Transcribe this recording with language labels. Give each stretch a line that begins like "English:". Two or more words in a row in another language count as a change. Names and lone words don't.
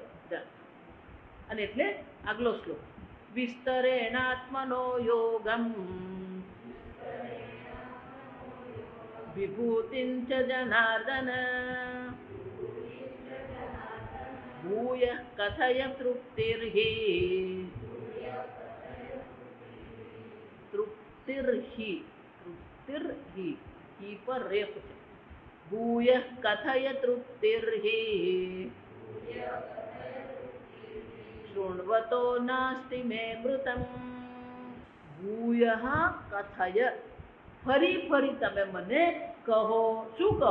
Gujarati: અને એટલે આગલો શ્લોક,
Sanskrit: વિસ્તરેણાત્મનો યોગમ વિભૂતિંચ જનાર્દન ભૂય કથય તૃપ્તિર્હિ हि पर रेफ છે. ભૂય કથય તૃપ્તિર્હિ શૃણ્વતો નાસ્તિ મે મૃતમ. ભૂયઃ કથય,
Gujarati: ફરી ફરી તમે મને કહો. શું કહો?